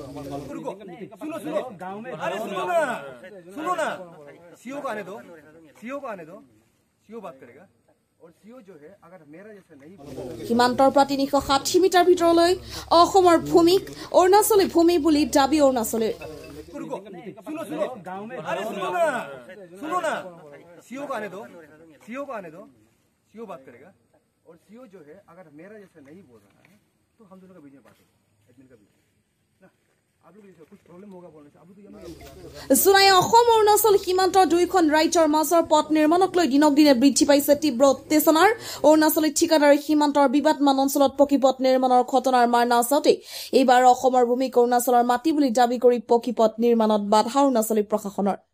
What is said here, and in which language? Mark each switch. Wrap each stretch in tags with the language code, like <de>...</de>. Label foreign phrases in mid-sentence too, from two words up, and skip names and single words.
<as>সীমান্তৰ পৰা ৩৬০ মিটাৰ ভিতৰলৈ অসমৰ ভূমিক অৰুণাচলী ভূমি বুলি দাবী অৰুণাচলীৰ।</as> <hi>और सीओ जो है अगर मेरा जैसे नहीं बोल रहा है तो हम दोनों का बीच में बात होगा एडमिन का बीच ना आप लोग कुछ प्रॉब्लम होगा बोलने से अब तो</hi> <as>সোনাই অসম অৰুণাচল সীমান্তৰ দুইখন ৰাজ্যৰ মাজৰ পথ নিৰ্মাণক লৈ দিনক দিনে বৃদ্ধি পাইছে তীব্ৰ উত্তেজনাৰ। অৰুণাচলী ঠিকাদাৰী সীমান্তৰ বিবাদমান অঞ্চলত পকী পথ নিৰ্মাণৰ ঘটনাৰ মাৰ নাচাওঁতে এইবাৰ অসমৰ ভূমিক অৰুণাচলৰ মাটি বুলি দাবী কৰি পকী পথ নিৰ্মাণত বাধা অৰুণাচলী প্ৰশাসনৰ।</as>